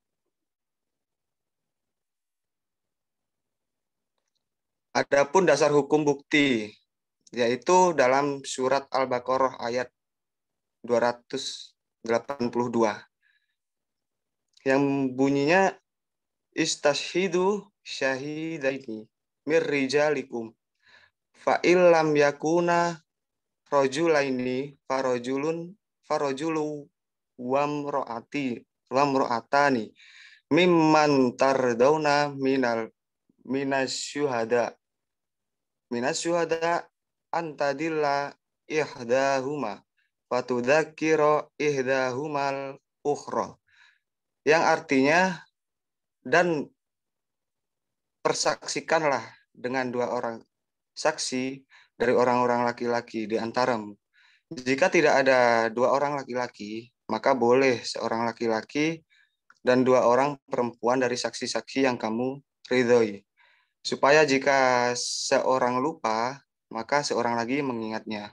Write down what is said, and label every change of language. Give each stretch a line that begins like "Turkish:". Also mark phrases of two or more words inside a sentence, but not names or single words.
Indonesian: Adapun dasar hukum bukti, yaitu dalam surat Al-Baqarah ayat
Arabic: 282,
Indonesian: yang bunyinya
Arabic: استشهدوا شهيدين من رجالكم فإن لم يكونا رجلين فرجل وامرأتان ممن ترضون من الشهداء أن تضل إحداهما فتذكر إحداهما الأخرى,
Indonesian: yang artinya, dan persaksikanlah dengan 2 orang saksi dari orang-orang laki-laki di antaramu. Jika tidak ada 2 orang laki-laki, maka boleh seorang laki-laki dan 2 orang perempuan dari saksi-saksi yang kamu ridhoi, supaya jika seorang lupa, maka seorang lagi mengingatnya.